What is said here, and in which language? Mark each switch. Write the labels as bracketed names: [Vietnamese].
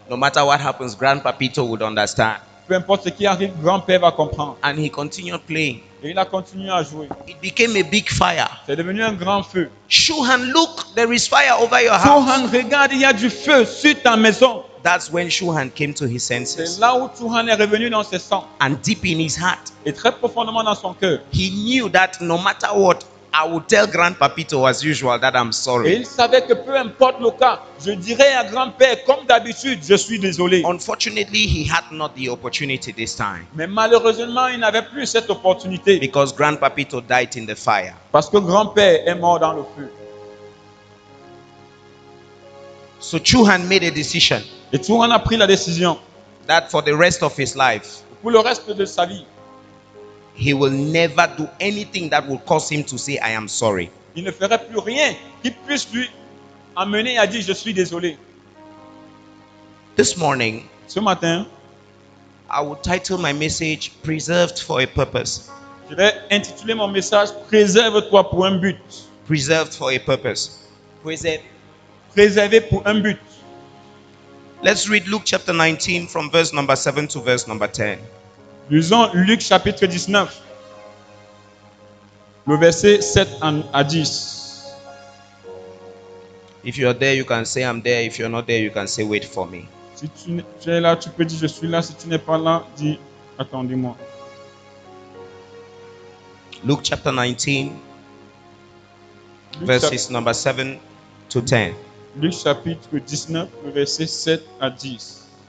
[English] No matter what happens, Grandpapito would understand." [French] Peu importe ce qui arrive, grand-père va comprendre. [English] And he continued playing. [French] Et il a continué à jouer. [English] It became a big fire. [French] C'est devenu un grand feu. [English] Chu Han, look, there is fire over your [French] Chu [English] house. [French] Han, regarde, il y a du feu sur ta maison. [English] That's when Chu Han came to his [French] C'est [English] senses. [French] là où Chu Han est revenu dans ses sangs. [English] And deep in his heart, [French] Et très profondément dans son cœur. [English] he knew that no matter what, I would tell Grandpapito as usual that I'm [French] Et [English] sorry. [French] il savait que peu importe le cas, je dirais à grand-père, comme d'habitude, je suis désolé. [English] Unfortunately, he had not the opportunity this time [French] Mais malheureusement, il n'avait plus cette opportunité. [English] because Grandpapito died in the fire. [French] Parce que grand-père est mort dans le feu. [English] So Chu Han made a decision [French] Et Chu Han a pris la décision. [English] that for the rest of his life, [French] Pour le reste de sa vie, [English] he will never do anything that will cause him to say, I am sorry. [French] il ne ferait plus rien qui puisse lui amener à dire je suis désolé. [English] This morning, [French] Ce matin, [English] I will title my message, Preserved for a Purpose. [French] je vais intituler mon message Préserve-toi pour un but. [English] Preserved for a purpose. Preserved. [French] Préservé pour un but. [English] Let's read Luke chapter 19 from verse number 7 to verse number 10. [French] Lisons Luc chapitre 19, le verset 7 à 10. [English] If you're there, you can say, I'm there. If you're not there, you can say, wait for me. [French] Si tu es là, tu peux dire je suis là. Si tu n'es pas là, dis attendez-moi. [English] Luke chapter 19, [French] Luc, [English] verses number 7 to 10. [French] Luc chapitre 19, le verset 7 à 10.